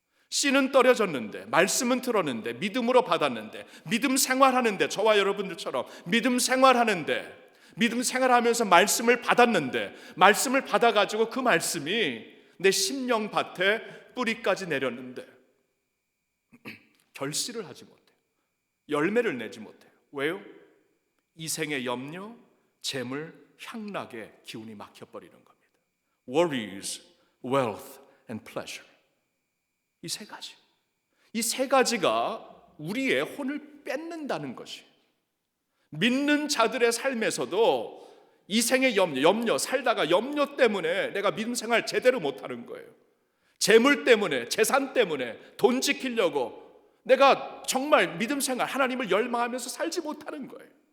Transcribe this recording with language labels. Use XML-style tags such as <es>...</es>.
<ko>씨는 떨어졌는데, 말씀은 들었는데, 믿음으로 받았는데, 믿음 생활하는데, 저와 여러분들처럼 믿음 생활하면서 말씀을 받았는데, 말씀을 받아가지고 그 말씀이 내 심령 밭에 뿌리까지 내렸는데 결실을 하지 못해요. 열매를 내지 못해요. 왜요? 이생의 염려, 재물, 향락의 기운이 막혀버리는 겁니다.</ko> <en>Worries, wealth and pleasure.</en> <ko>이 세 가지가 우리의 혼을 뺏는다는 것이, 믿는 자들의 삶에서도 이생의 염려, 살다가 염려 때문에 내가 믿음 생활 제대로 못하는 거예요. 재물 때문에, 재산 때문에, 돈 지키려고 내가 정말 믿음 생활, 하나님을 열망하면서 살지 못하는 거예요.</ko>